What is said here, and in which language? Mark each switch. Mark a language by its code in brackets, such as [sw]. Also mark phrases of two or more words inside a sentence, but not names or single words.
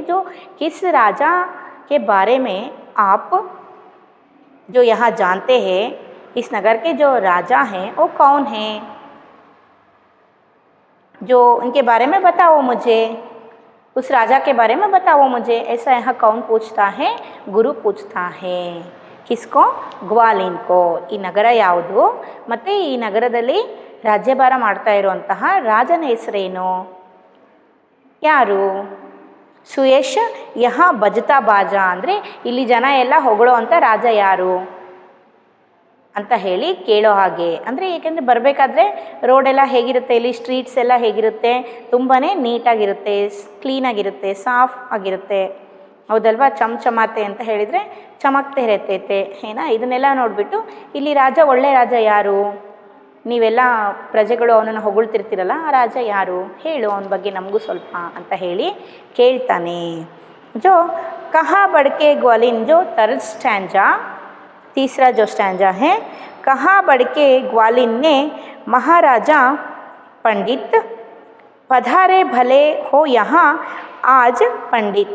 [hi] जो किस राजा के बारे में आप जो यहाँ जानते हैं, इस नगर के जो राजा हैं वो कौन हैं, जो उनके बारे में बताओ मुझे, उस राजा के बारे में बताओ मुझे। ऐसा यहाँ कौन पूछता है? गुरु पूछता है। किसको? ಗ್ವಾಲಿನ್ को। [kn] ಈ ನಗರ ಯಾವುದು ಮತ್ತು ಈ ನಗರದಲ್ಲಿ ರಾಜ್ಯಭಾರ ಮಾಡ್ತಾ ಇರುವಂತಹ ರಾಜನ ಹೆಸರೇನು? ಯಾರು? ಸುಯೇಶ್ [hi] यह बजता बाजा [kn] ಅಂದರೆ ಇಲ್ಲಿ ಜನ ಎಲ್ಲ ಹೊಗಳೋ ಅಂಥ ರಾಜ ಯಾರು ಅಂತ ಹೇಳಿ ಕೇಳೋ ಹಾಗೆ. ಅಂದರೆ ಏಕೆಂದರೆ ಬರಬೇಕಾದ್ರೆ ರೋಡೆಲ್ಲ ಹೇಗಿರುತ್ತೆ, ಇಲ್ಲಿ ಸ್ಟ್ರೀಟ್ಸ್ ಎಲ್ಲ ಹೇಗಿರುತ್ತೆ? ತುಂಬಾ ನೀಟಾಗಿರುತ್ತೆ, ಕ್ಲೀನಾಗಿರುತ್ತೆ, ಸಾಫ್ ಆಗಿರುತ್ತೆ, ಹೌದಲ್ವಾ? ಚಮಚಮಾತೆ ಅಂತ ಹೇಳಿದರೆ ಚಮಕ್ತೆ ಇರತೈತೆ, ಏನಾ? ಇದನ್ನೆಲ್ಲ ನೋಡಿಬಿಟ್ಟು ಇಲ್ಲಿ ರಾಜ, ಒಳ್ಳೆ ರಾಜ ಯಾರು? ನೀವೆಲ್ಲ ಪ್ರಜೆಗಳು ಅವನನ್ನು ಹೊಗಳ್ತಿರ್ತೀರಲ್ಲ, ಆ ರಾಜ ಯಾರು ಹೇಳು, ಅವನ ಬಗ್ಗೆ ನಮಗೂ ಸ್ವಲ್ಪ ಅಂತ ಹೇಳಿ ಕೇಳ್ತಾನೆ. [hi] जो कहाँ बढ़ के ग्वालिन, जो [en] third stanza, [hi] तीसरा जो स्टैंजा है, कहाँ बढ़ के ग्वालिन ने महाराजा पंडित पधारे भले हो यहाँ आज पंडित।